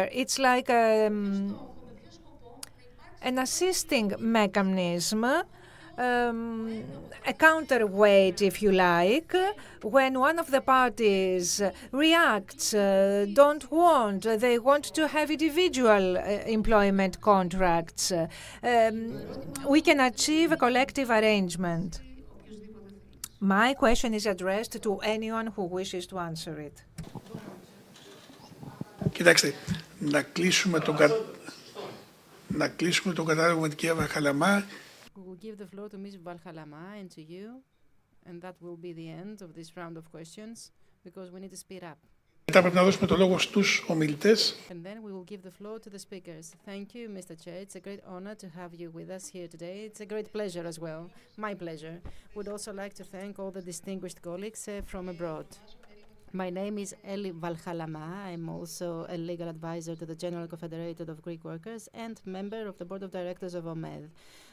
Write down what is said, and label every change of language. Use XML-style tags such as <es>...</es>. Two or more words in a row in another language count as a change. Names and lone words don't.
<en>It's like an assisting mechanism, a counterweight, if you like, when one of the parties reacts, they want to have individual employment contracts. We can achieve a collective arrangement. My question is addressed to anyone who wishes to answer it.</en> <el>Κοιτάξτε, να κλείσουμε τον κατάλογο με την κυρία Βαρχαλαμά.</el> <en>We will give the floor to Ms. Valhalama and to you, and that will be the end of this round of questions, because we need to speed up.</en> <el>Μετά πρέπει να δώσουμε το λόγο στους ομιλητές.</el> <en>And then we will give the floor to the speakers. Thank you, Mr. Chair. It's a great honor to have you with us here today. It's a great pleasure as well. My pleasure. Would also like to thank all the distinguished colleagues from abroad. My name is Eli Valhalama. I'm also a legal advisor to the General Confederate of Greek Workers and member of the Board of Directors of OMED.</en>